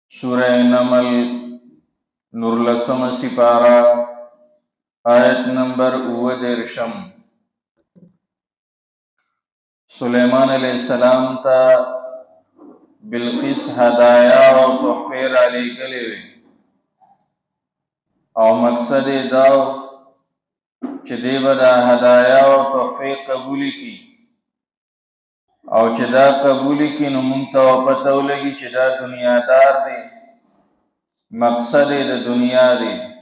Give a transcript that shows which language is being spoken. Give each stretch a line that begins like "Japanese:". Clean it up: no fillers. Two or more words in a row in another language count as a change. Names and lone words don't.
Pashto: سورہ نمل نورلسم سپارہ آیت نمبر 19 سلیمان
Arabic: علیہ السلام
Pashto: تا بلقیس هدایا او تحفې را لېږلې وې او مقصد یې دا و چې دی به دا هدایا او تحفې قبولې کړي او چې دا قبولې کړي نو موږ ته پته ولګي چې دا دنیادار دی، مقصد یې د دنیا دی.